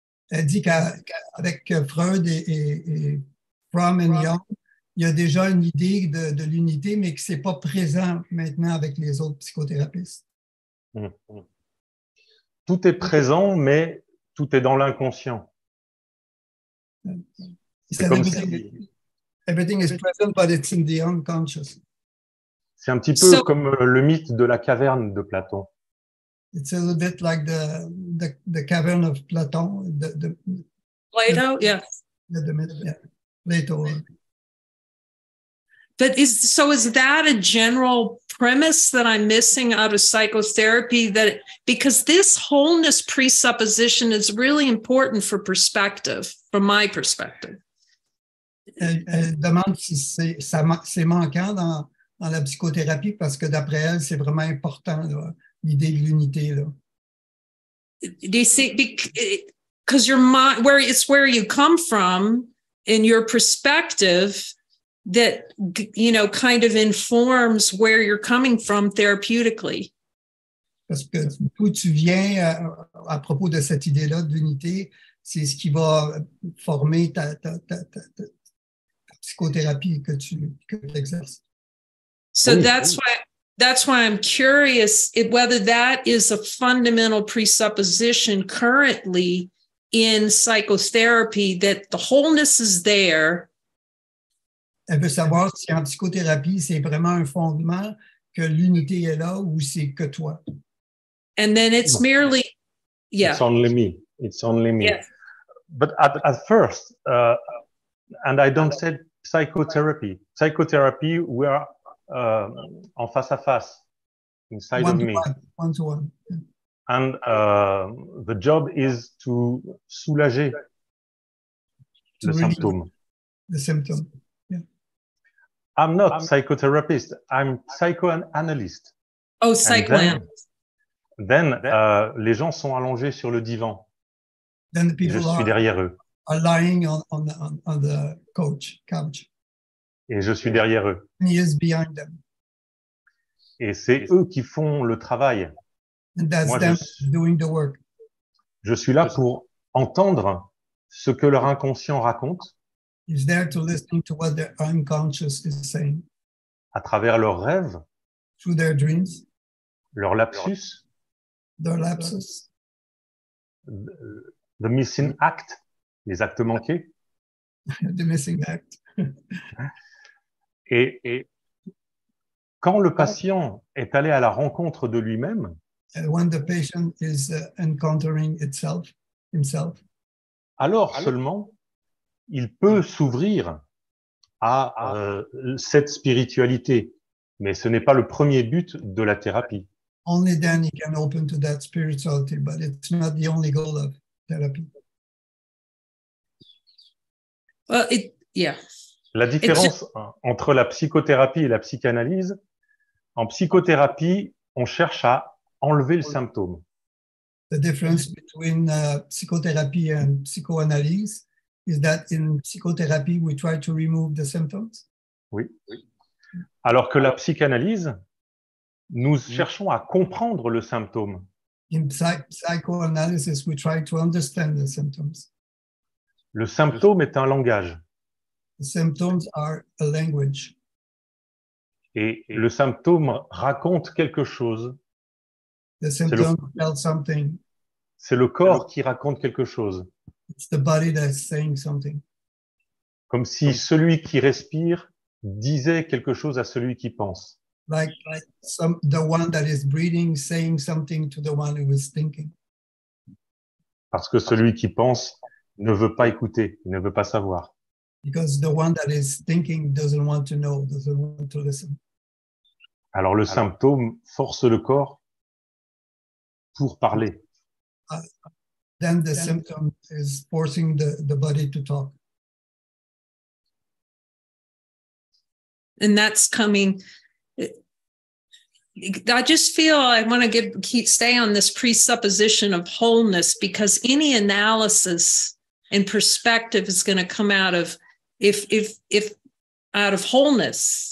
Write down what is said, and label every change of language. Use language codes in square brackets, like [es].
[fr] Elle dit qu'avec Freud et Fromm et Jung, il y a déjà une idée de l'unité, mais que ce n'est pas présent maintenant avec les autres psychothérapeutes. Tout est présent, mais tout est dans l'inconscient. C'est comme [en] everything is present, but it's in the unconscious. [fr] C'est un petit peu comme le mythe de la caverne de Platon. [en] It's a little bit like the cavern of Platon. Plato, yeah. Plato. But is that a general premise that I'm missing out of psychotherapy? That because this wholeness presupposition is really important for perspective, from my perspective. [fr] Elle demande si c'est manquant dans la psychothérapie parce que d'après elle, c'est vraiment important l'idée de l'unité. [en] Do you see? Because your mind, where you come from, in your perspective, that kind of informs where you're coming from therapeutically. [fr] Parce que d'où tu viens à propos de cette idée-là d'unité, c'est ce qui va former ta psychothérapie que tu exerces. [en] So that's why I'm curious whether that is a fundamental presupposition currently in psychotherapy, that the wholeness is there. [fr] Elle veut savoir si en psychothérapie, c'est vraiment un fondement que l'unité est là ou c'est que toi. [en] And then it's merely, yeah. It's only me. It's only me. Yes. But at first, and I don't say psychotherapy. Psychotherapy, we are [fr] en face à face, [en] inside of me. One to one. Yeah. And the job is to [fr] soulager le symptôme. [en] The symptom. I'm not psychotherapist. I'm psychoanalyst. Oh, psychoanalyst. [fr] Then les gens sont allongés sur le divan. [en] Then the people [fr] je suis derrière eux. [en] Are lying on the couch. [fr] Et je suis derrière eux. [en] And he is behind them. [fr] Et c'est eux qui font le travail. [en] And that's Moi, them doing the work. [fr] Je suis là pour entendre ce que leur inconscient raconte. [en] He's there to listen to what their unconscious is saying. [fr] À travers leurs rêves. [en] Through their dreams. [fr] Leur lapsus. [en] Their lapses. The missing act. [fr] Les actes manqués. [en] The missing act. [fr] Et quand le patient est allé à la rencontre de lui-même, [en] when the patient is encountering himself, [fr] alors seulement il peut s'ouvrir à cette spiritualité. Mais ce n'est pas le premier but de la thérapie. [en] only then he can open to that spirituality, but it's not the only goal of therapy. Well, yeah. [fr] La différence entre la psychothérapie et la psychanalyse, en psychothérapie, on cherche à enlever le symptôme. [en] The difference between psychotherapy and psychoanalyse is that in psychotherapy, we try to remove the symptoms. [fr] Oui. Alors que la psychanalyse, nous cherchons à comprendre le symptôme. [en] In psychoanalysis, we try to understand the symptoms. [fr] Le symptôme est un langage. [en] The symptoms are a language. [fr] Et le symptôme raconte quelque chose. [en] The symptoms tell something. [fr] C'est le corps qui raconte quelque chose. [en] It's the body that's saying something. [fr] Comme si celui qui respire disait quelque chose à celui qui pense. [en] Like the one that is breathing saying something to the one who is thinking. [fr] Parce que celui qui pense ne veut pas écouter, il ne veut pas savoir. [en] Because the one that is thinking doesn't want to know, doesn't want to listen. [fr] Alors le symptôme force le corps pour parler. [en] Then the symptom is forcing the body to talk. And that's coming. I just feel I want to stay on this presupposition of wholeness, because any analysis and perspective is going to come out of if out of wholeness.